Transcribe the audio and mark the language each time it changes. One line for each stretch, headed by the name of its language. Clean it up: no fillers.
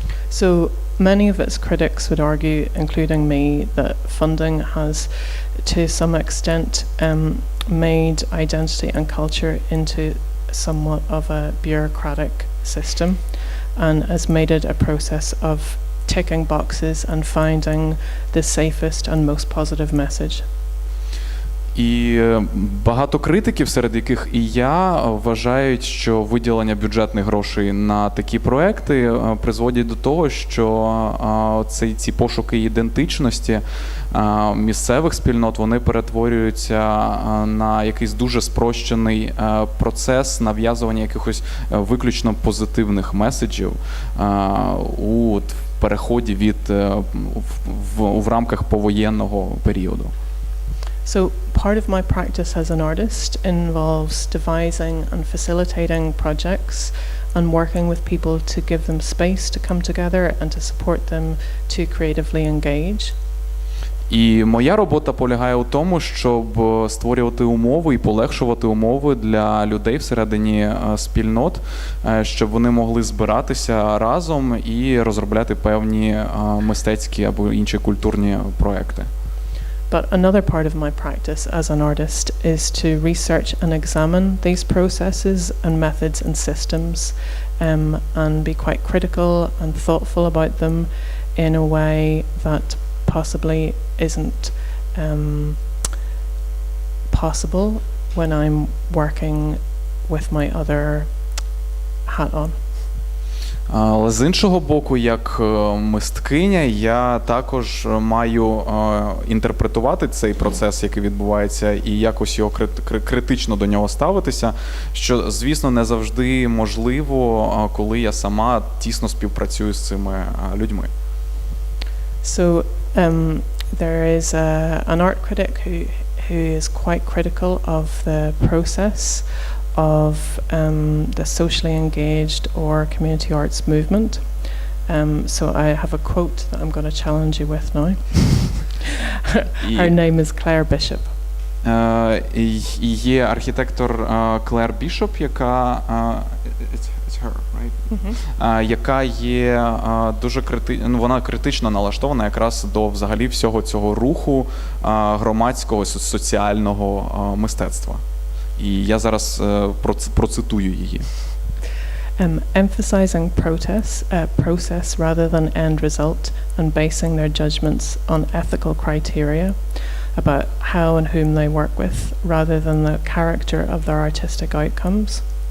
English: So many of its critics would argue, including me, that funding has to some extent made identity and culture into somewhat of a bureaucratic system and has made it a process of ticking boxes and finding the safest and most positive message.
Ukrainian: І багато критиків, серед яких і я, вважають, що виділення бюджетних грошей на такі проекти призводять до того, що ці пошуки ідентичності місцевих спільнот, вони перетворюються на якийсь дуже спрощений процес нав'язування якихось виключно позитивних меседжів у переході в рамках повоєнного періоду.
English: So part of my practice as an artist involves devising and facilitating projects and working with people to give them space to come together and to support them to creatively engage.
Ukrainian: І моя робота полягає у тому, щоб створювати умови і полегшувати умови для людей всередині спільнот, щоб вони могли збиратися разом і розробляти певні мистецькі або інші культурні проекти.
English: But another part of my practice as an artist is to research and examine these processes and methods and systems, and be quite critical and thoughtful about them in a way that possibly isn't possible when I'm working with my other hat on.
Ukrainian: Але з іншого боку, як мисткиня, я також маю інтерпретувати цей процес, який відбувається, і якось його критично до нього ставитися, що, звісно, не завжди можливо, коли я сама тісно співпрацюю з цими людьми.
English: So there is an art critic who is quite critical of the process of the socially engaged or community arts movement. So I have a quote that I'm going to challenge you with now. Her name is Claire Bishop.
Ukrainian: І є архітектор Клер Бішоп, яка
English: it's her, right?
Ukrainian: Яка є дуже вона критично налаштована якраз до взагалі всього цього руху громадського соціального мистецтва. І я зараз процитую її.
English: Emphasizing process rather than end result and basing their judgments on ethical criteria about how and whom they work with rather than the character of their artistic outcomes.